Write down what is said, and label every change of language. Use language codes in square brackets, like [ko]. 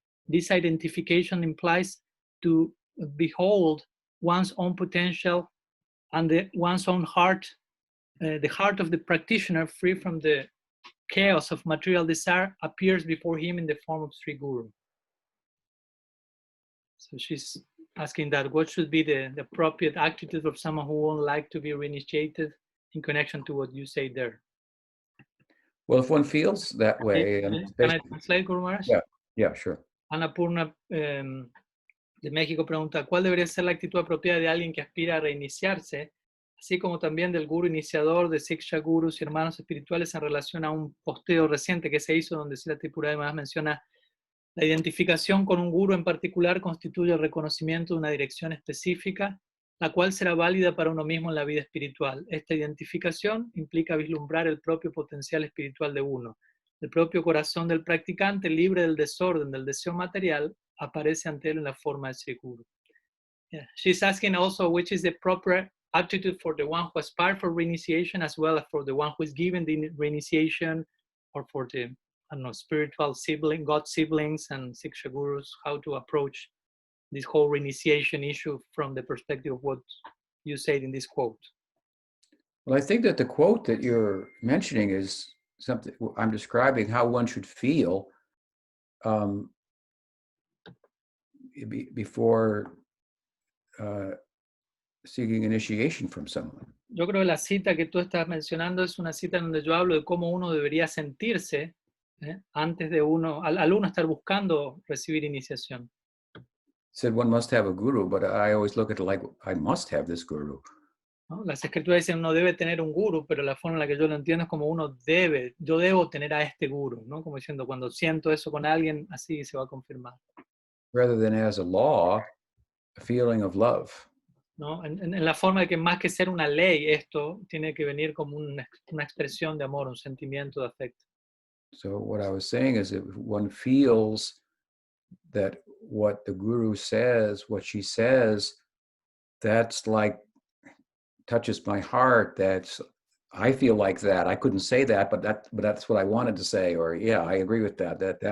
[en] This identification implies to behold one's own potential and one's own heart, the heart of the practitioner, free from the chaos of material desire, appears before him in the form of Sri Guru. So she's asking that what should be the appropriate attitude of someone who would like to be reinitiated in connection to what you say there. Well, if one feels that way, can I translate, Guru Maharaj? Yeah, sure. [es] Annapurna de México pregunta, ¿cuál debería ser la actitud apropiada de alguien que aspira a reiniciarse, así como también del guru iniciador, de Siksha Gurus y hermanos espirituales, en relación a un posteo reciente que se hizo donde Srila Sridhar Maharaj menciona la identificación con un guru en particular constituye el reconocimiento de una dirección específica, la cual será válida para uno mismo en la vida espiritual. Esta identificación implica vislumbrar el propio potencial espiritual de uno. El propio corazón del practicante, libre del desorden, del deseo material, aparece ante él en la forma de Sri Guru. [en] Yeah. She's asking also which is the proper attitude for the one who aspires for reinitiation, as well as for the one who is given the reinitiation, or for the spiritual sibling, God siblings and Siksha Gurus, how to approach this whole reinitiation issue from the perspective of what you said in this quote. Well, I think that the quote that you're mentioning is something I'm describing how one should feel before seeking initiation from someone. [es] Yo creo que la cita que tú estás mencionando es una cita donde yo hablo de cómo uno debería sentirse antes de al uno estar buscando recibir iniciación. [en] Said one must have a guru, but I always look at it like I must have this guru. [es] ¿No? Las escrituras dicen uno debe tener un guru, pero la forma en la que yo lo entiendo es como yo debo tener a este guru, ¿no? Como diciendo, cuando siento eso con alguien, así se va a confirmar. [en] Rather than as a law, a feeling of love. [es] ¿No? En la forma de que más que ser una ley, esto tiene que venir como una expresión de amor, un sentimiento de afecto. [en] So what I was saying is if one feels that what the guru says, what she says, that's like touches my heart. I feel like that. I couldn't say that, but that's what I wanted to say. Or yeah, I agree with that.